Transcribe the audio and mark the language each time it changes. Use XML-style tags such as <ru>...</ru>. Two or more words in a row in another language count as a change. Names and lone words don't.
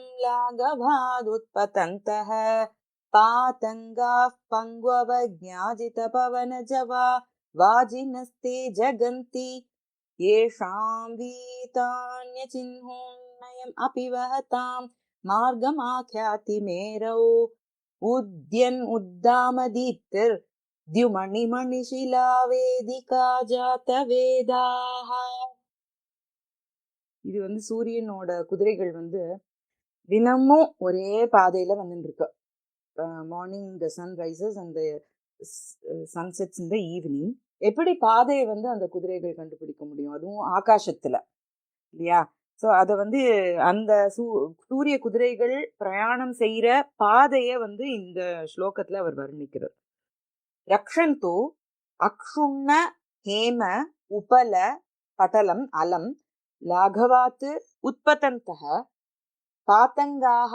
<sa>लाघवादुत्पतन्तः पातङ्गाः पङ्गुवज्ञाजित पवनजवा वाजिनस्ते जगन्ति येषां वीतान्यचिह्नोन्नयम् अपिवहतां मार्गमाख्याति मेरौ उद्यन् उद्दामदीप्तिर् द्युमणि मणिशिला वेदिका जात वेदाः.</sa> <ta>இது சூரியனோட குதிரைகள் தினமும் ஒரே பாதையில வந்துருக்கு.</ta> <en>Morning the sun rises and sun sets in the evening.</en> <ta>எப்படி பாதையை அந்த குதிரைகள் கண்டுபிடிக்க முடியும்? அதுவும் ஆகாசத்துல இல்லையா? ஸோ அதை அந்த சூரிய குதிரைகள் பிரயாணம் செய்யற பாதைய இந்த ஸ்லோகத்துல அவர் வர்ணிக்கிறார்.</ta> <sa>रक्षन्तु अक्षुण्ण हेम उपल पटलम् अलम् लाघवात् उत्पतन्तः पातङ्गाः</sa>